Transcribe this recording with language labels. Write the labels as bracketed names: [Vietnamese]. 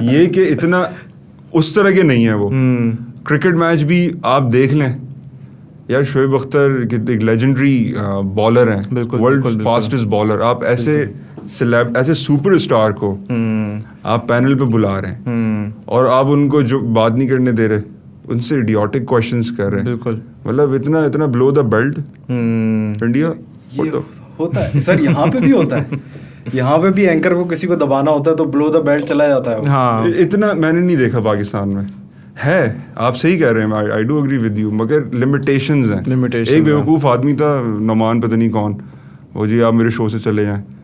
[Urdu] یہ کہ اتنا اس طرح کے نہیں ہے وہ. کرکٹ میچ بھی آپ دیکھ لیں یار, شعیب اختر ایک لیجنڈری بالر ہیں, ورلڈ فاسٹسٹ بالر. آپ ایسے سپر اسٹار کو آپ پینل پہ بلا رہے ہیں اور آپ ان کو جو بات نہیں کرنے دے رہے, ان سے ایڈیوٹک کوشچنس کر رہے ہیں. بالکل, مطلب اتنا بلو دا بیلٹ انڈیا ہوتا ہے. سر یہاں پہ بھی ہوتا ہے, یہاں پہ بھی اینکر کو کسی کو دبانا ہوتا ہے تو بلو دا بیلٹ چلا جاتا ہے. ہاں, اتنا میں نے نہیں دیکھا پاکستان میں. ہے, آپ صحیح کہہ رہے ہیں, [English] I do agree with you, [Urdu] مگر لمیٹیشنز ہیں. ایک بیوقوف آدمی تھا نعمان پتہ نہیں کون, وہ جی آپ میرے شو سے چلے جائیں.